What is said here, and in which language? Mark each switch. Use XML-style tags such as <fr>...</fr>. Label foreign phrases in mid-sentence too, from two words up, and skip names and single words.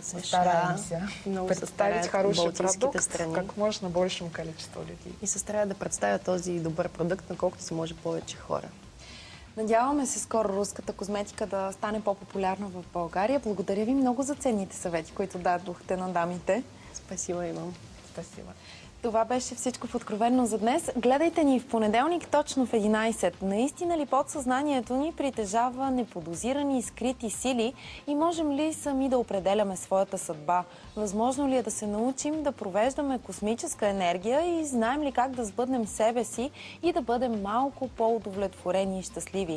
<ru>Мы</ru> <bg>США.</bg> <ru>стараемся</ru> <bg>Много се</bg> <ru>представить</ru> <bg>стараят</bg> <ru>хороший</ru> <bg>балтийските</bg> <ru>продукт</ru> <bg>страни.</bg> <ru>как можно большему количеству людей.</ru> <bg>И се стараят да представят този добър продукт на колкото се може повече хора. Надяваме се скоро руската козметика да стане по-популярна в България. Благодаря ви много за ценните съвети, които дадохте на дамите.</bg> <ru>Спасибо, Иван. Спасибо.</ru> <bg>Това беше всичко в Откровенно за днес. Гледайте ни в понеделник точно в 11. Наистина ли подсъзнанието ни притежава неподозирани и скрити сили и можем ли сами да определяме своята съдба? Възможно ли е да се научим да провеждаме космическа енергия и знаем ли как да сбъднем себе си и да бъдем малко по-удовлетворени и щастливи?</bg>